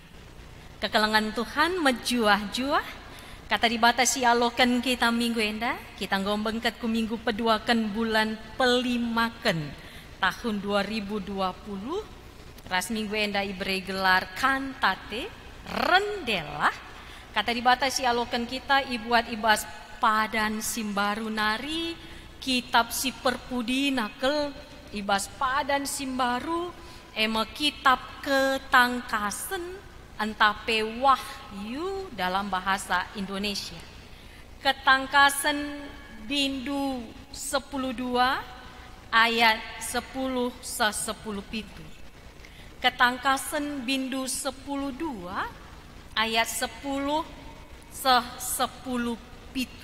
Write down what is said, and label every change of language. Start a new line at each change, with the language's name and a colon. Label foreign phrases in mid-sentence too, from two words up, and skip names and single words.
Batak Karo: Kekelengan Tuhan mejuah-juah, kata dibatasi alokan kita minggu enda, kita ngombengket ku minggu peduakan bulan pelimaken tahun 2020, ras minggu enda ibrei gelar kantate, rendelah. Kata dibatasi alokan kita ibuat ibas padan simbaru nari kitab si perpudi nakel ibas padan simbaru ema kitab ketangkasen antape wahyu
Indonesian: dalam bahasa Indonesia.
Batak Karo: Ketangkasen bindu 10:2 ayat 10 se 10 pitu. Ketangkasen bindu 10:2 ayat 10 se 10 pitu.